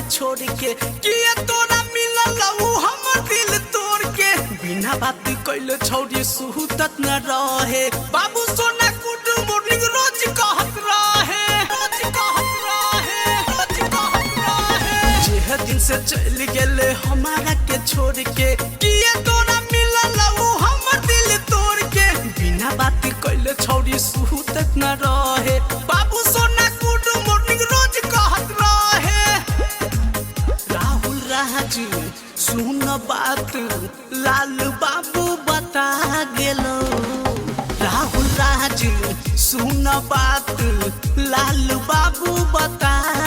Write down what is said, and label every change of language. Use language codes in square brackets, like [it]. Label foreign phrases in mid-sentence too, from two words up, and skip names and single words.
[bho] छोड़ के किए तोरा मिलल हमर दिल तोड़ के बिना बात कइले छौरी सुहूतत न रहे बाबू सोना [en] good morning [bho] रोज कहत रहे जे दिन से चल गेले हमारा के छोड़ के किए तोरा मिलल हमर दिल तोड़ के बिना बात कइले छौरी सुहूतत न रहे बाबू सोना [en] good morning [bho] रोज कहत रहे राहुल राजू सुन बात लाल बाबू बता गेलो राहुल राजू सुन बात लाल बाबू बता